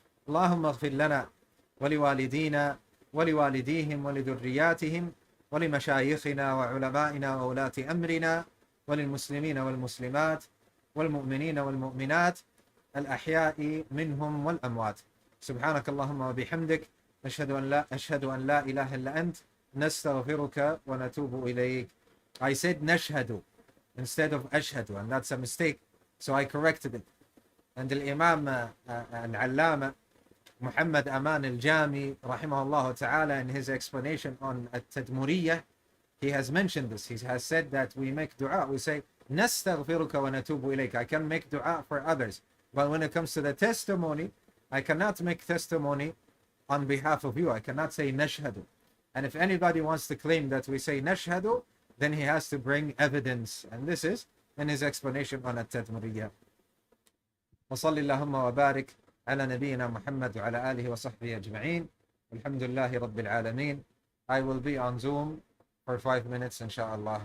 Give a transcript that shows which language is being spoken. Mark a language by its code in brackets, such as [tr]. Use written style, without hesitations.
[ar] اللهم اغفر لنا ولوالدينا ولوالديهم ولذرياتهم ولمشايخنا وعلمائنا وولاة أمرنا وللمسلمين والمسلمات والمؤمنين والمؤمنات الأحياء منهم والأموات. سبحانك اللهم وبحمدك أشهد أن لا إله إلا أنت نستغفرك ونتوب إليك. [en] I said نشهد instead of أشهد, and that's a mistake, so I corrected it. And the Imam Al-Allama Muhammad Aman Al-Jami rahimahullah ta'ala, in his explanation on At-Tadmuriyah, he has mentioned this. He has said that we make dua, we say [ar] نستغفرك ونتوب إليك. [en] I can make dua for others. But when it comes to the testimony, I cannot make testimony on behalf of you. I cannot say nashhadu. And if anybody wants to claim that we say nashhadu, then he has to bring evidence. And this is in his explanation on التدمرية. [ar] وصلى اللهم وبارك على نبينا محمد وعلى آله وصحبه أجمعين. الحمد لله رب العالمين. [en] I will be on Zoom for 5 minutes, inshallah.